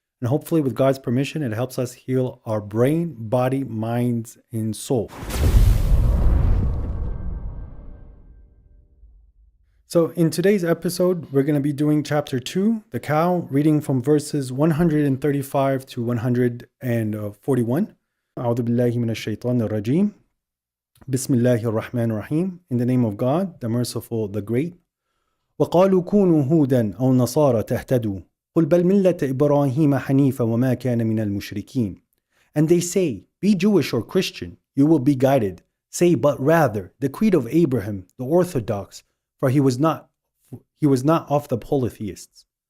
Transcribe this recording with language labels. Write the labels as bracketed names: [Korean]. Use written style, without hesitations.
[English] And hopefully, with God's permission, it helps us heal our brain, body, minds, and soul. So, in today's episode, we're going to be doing chapter 2, the cow, reading from verses 135 to 141. [Arabic] أعوذ بالله من الشيطان الرجيم. [English] Bismillahir Rahmanir Rahim. In the name of God, the Merciful, the Great. [Arabic] وقالوا كونوا هودا أو نصارى تهتدوا قل بل ملة إبراهيم حنيفا وما كان من المشركين. [English] And they say, be Jewish or Christian, you will be guided. Say, but rather, the creed of Abraham, the Orthodox, for he was not of the polytheists.